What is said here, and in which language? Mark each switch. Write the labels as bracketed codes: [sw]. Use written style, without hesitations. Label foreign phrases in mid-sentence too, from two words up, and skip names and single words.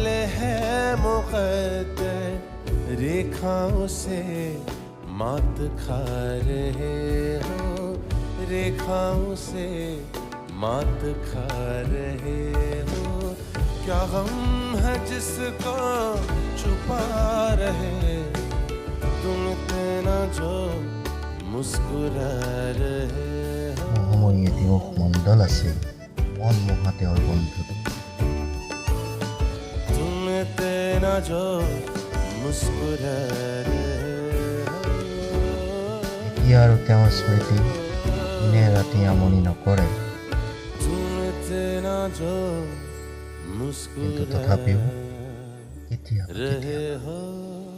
[hi] है मुक़द्दर, रेखाओं से मात खा रहे हो, रेखाओं से मात खा रहे हो, क्या गम है है जिसको छुपा रहे तुम इतना जो मुस्कुरा रहे हो [as] মোহময়ী এটি মুখমণ্ডল আছিল মন মোহা তেওঁৰ বন্ধুত [hi] तुम इतना जो मुस्कुरा रहे हो [as] এতিয়া আৰু তেওঁৰ স্মৃতি দিনে ৰাতি আমনি নকৰে [hi] तुम इतना जो [as] কিন্তু [hi] मुस्कुरा [as] তথাপিও কেতিয়াবা [hi] रहे हो